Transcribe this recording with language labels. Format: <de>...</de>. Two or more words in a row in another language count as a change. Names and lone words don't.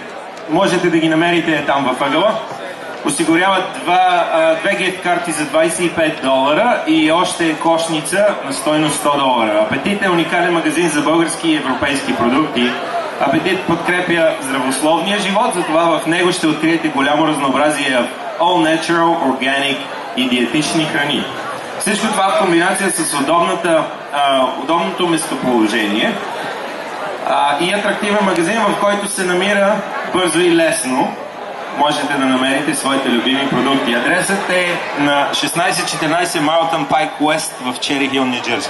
<bg>Можете да ги намерите там във ъгъла. Осигуряват 2 гифт карти за $25 и още кошница на стойност $100. Апетит е уникален магазин за български и европейски продукти. Апетит подкрепя здравословния живот, затова в него ще откриете голямо разнообразие</bg> <en>all natural, organic</en> <bg>и диетични храни. Всичко това в комбинация с удобното местоположение и атрактивен магазин, в който се намира бързо и лесно. Можете да намерите своите любими продукти. Адресът е на 1614 Marlton Pike West в Чери Хил, Ню Джерси.</bg>